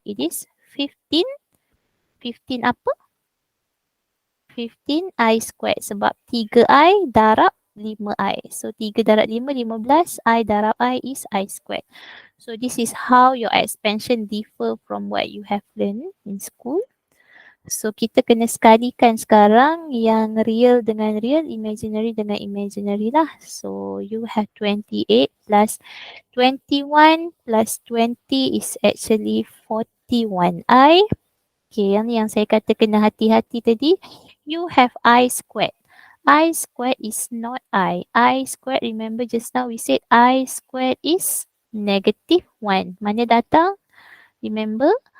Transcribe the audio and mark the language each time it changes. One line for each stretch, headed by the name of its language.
English: It is 15. 15
Malay: apa?
English: 15I squared.
Malay: Sebab 3I darab 5I. So 3 darab 5, 15.
English: I
Malay: darab
English: I is I squared. So this is how your expansion differ from what you have learned in school.
Malay: So kita kena sekalikan sekarang yang real dengan real, imaginary dengan imaginary lah.
English: So you have 28 plus 21 plus 20 is actually 41I.
Malay: Okay, yang saya kata kena hati-hati tadi.
English: You have I squared. I squared is not I. I squared, remember just now we said I squared is negative 1.
Malay: Mana datang?
English: Remember?